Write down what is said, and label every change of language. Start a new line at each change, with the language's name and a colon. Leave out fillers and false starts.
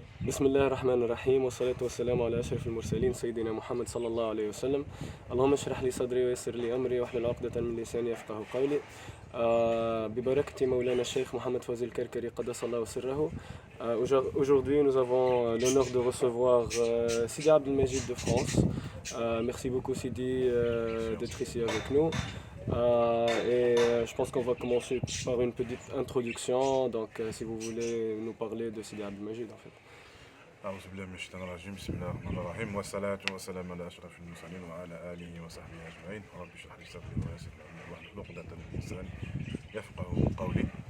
Arabic: بسم الله الرحمن الرحيم والصلاة والسلام على أشرف المرسلين سيدنا محمد صلى الله عليه وسلم. اللهم اشرح لي صدري ويسر لي أمري واحلل عقدة من لساني يفقه قولي. ببركة مولانا الشيخ Mohamed Fazil Karkari قدس الله سره.
French: Aujourd'hui, nous avons l'honneur de recevoir Sidi Abdelmajid de France. Merci beaucoup Sidi d'être ici avec nous. Je pense qu'on va commencer par une petite introduction. Donc, si vous voulez nous parler de Sidi Abdelmajid en fait.
Arabic: أعوذ بالله من الشيطان الرجيم بسم الله الرحمن الرحيم والصلاة والسلام على أشرف المرسلين وعلى آله وصحبه أجمعين رب اشرح لي صدري ويسر لي أمري واحلل عقدة من لساني يفقه قولي.